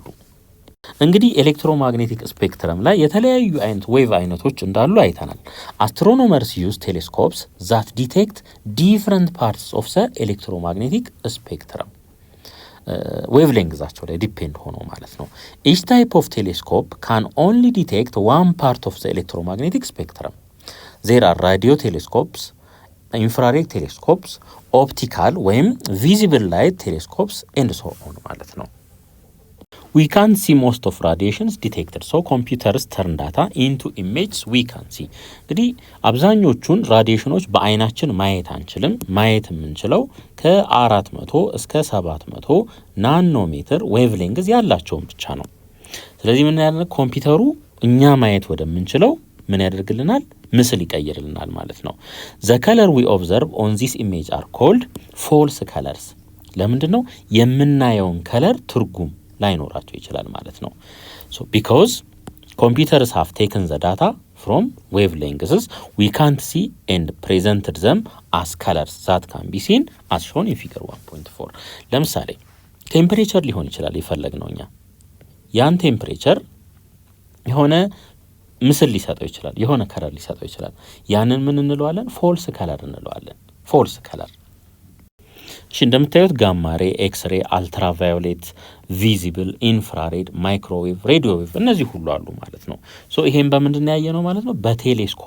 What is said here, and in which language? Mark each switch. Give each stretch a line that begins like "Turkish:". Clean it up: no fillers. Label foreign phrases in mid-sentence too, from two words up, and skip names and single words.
Amharic: ማጥናት ይችላሉ። እንግዲህ ኤሌክትሮማግኔቲክ ስፔክትረም ላይ የተለያዩ አይነት ዌቭ አይነቶች እንዳሉ አይተናል።
English: astronomers use telescopes that detect different parts of the electromagnetic spectrum
Amharic: ዌቭ ሌንግዛቸው ላይ ዲፔንድ ሆኖ ማለት ነው።
English: each type of telescope can only detect one part of the electromagnetic spectrum there are radio telescopes, infrared telescopes, optical ወይም visible light telescopes and so on
Amharic: ማለት ነው።
English: we can't see most of radiations detected so computers turn data into images we can see
Amharic: እንግዲህ አብዛኞቹን ራዲዬሽኖች በአይናችን ማየት አንችልም። ማየት የምንችለው ከ400 እስከ 700 ናኖሜትር ዌቭ ሌንግዝ ያላቸውን ብቻ ነው። ስለዚህ ምን ያደርጋል ኮምፒውተሩ እኛ ማየት ወደምንችለው ምን ያደርግልናል ምስል ይቀይርልናል ማለት ነው።
English: the color we observe on this image are called false colors
Amharic: ለምንድን ነው የምናየውን ከለር ትርጉም ላይኖራቸው ይችላል ማለት ነው።
English: so because computers have taken the data from wavelengths we can't see and presented them as colors that can be seen as shown in figure 1.4
Amharic: ለምሳሌ ቴምፕሬቸር ሊሆን ይችላል የፈለግነው እኛ ያን ቴምፕሬቸር የሆነ ምስል ሊሰጠው ይችላል የሆነ ከለር ሊሰጠው ይችላል ያንን ምን እንለዋለን ፎልስ ከለር እንለዋለን ፎልስ ከለር። እሺ እንደምታዩት
English: gamma ray X-ray ultraviolet visible infrared microwave radio wave
Amharic: እነዚህ ሁሉ አሉ ማለት ነው። ሶ ይሄን በምንድን ነው ያየነው ማለት ነው በቴሌስኮፕ